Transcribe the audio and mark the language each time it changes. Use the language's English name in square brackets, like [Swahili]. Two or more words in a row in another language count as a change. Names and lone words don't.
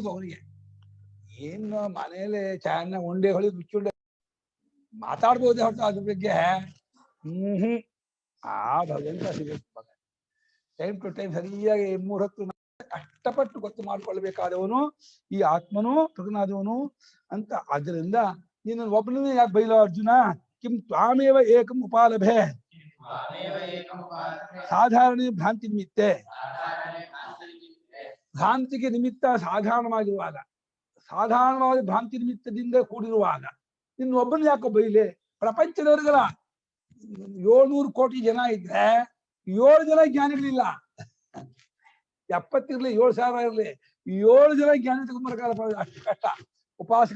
[Kannada] ಅವನಿಗೆ ಏನು ಮನೇಲಿ ಚಾಯನ್ನ ಉಂಡೆ ಹೊಳಿ ಮುಚ್ಚುಂಡೆ ಮಾತಾಡ್ಬೋದೇ ಹೊರತು ಅದ್ರ ಬಗ್ಗೆ ಆ ಭಗವಂತ ಸಿಗಬೇಕು. [English] time to time [Kannada] ಸರಿಯಾಗಿ 3 ಹೊತ್ತು ಕಷ್ಟಪಟ್ಟು ಗೊತ್ತು ಮಾಡ್ಕೊಳ್ಬೇಕಾದವನು ಈ ಆತ್ಮನು ಪ್ರಜ್ಞಾದವನು ಅಂತ. ಆದ್ದರಿಂದ ನೀನು ಒಬ್ಬನೇ ಯಾಕೆ ಬೈಲೋ ಅರ್ಜುನ? [Sanskrit] किं त्वामेव एकम् उपालभे [Kannada] ಸಾಧಾರಣ ಭ್ರಾಂತಿ ನಿಮಿತ್ತೆ ಭ್ರಾಂತಿಗೆ ನಿಮಿತ್ತ ಸಾಧಾರಣವಾಗಿರುವಾಗ ಸಾಧಾರಣವಾದ ಭ್ರಾಂತಿ ನಿಮಿತ್ತದಿಂದ ಕೂಡಿರುವಾಗ ಇನ್ನೊಬ್ಬನ ಯಾಕೋ ಬೈಲೆ ಪ್ರಪಂಚದವರಿಗೆಲ್ಲ 700 ಕೋಟಿ ಜನ ಇದ್ರೆ 7 ಜನ ಜ್ಞಾನಿಗಳಿಲ್ಲ 70 ಇರ್ಲಿ 7,000 ಇರ್ಲಿ 7 ಜನ ಜ್ಞಾನಿ ತಗೊಂಡ್ಬರಕಾಲ ಅಷ್ಟು ಕಷ್ಟ ಉಪಾಸಕರು